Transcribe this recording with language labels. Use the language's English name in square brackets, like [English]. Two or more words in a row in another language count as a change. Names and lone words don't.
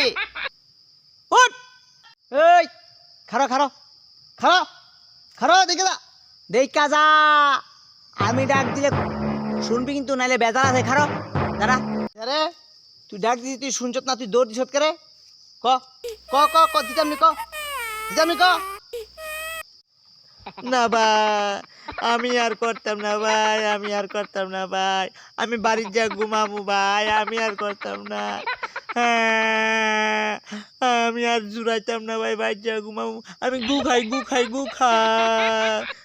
[Bangla] উঠ! এই খারো খারো খারো খারো দেখে যা, দেখা যা। আমি ডাক দিলে শুনবি কিন্তু, নাইলে বেজার আছে। খারো দাঁড়া। আরে তুই ডাক দিছিস, তুই শুনছত না, তুই দৌড় দিছত করে। ক ক ক ক দিতামনি, ক দিতামনি, ক। না ভাই, আমি আর করতাম না ভাই, আমি আর করতাম না ভাই। আমি বাড়ির যা ঘুমাবো ভাই, আমি আর করতাম না। আমি আর জুড়াইতাম না ভাই, বাড়ির যা ঘুমাবো। আমি গু খাই, গু খাই, গু খাই।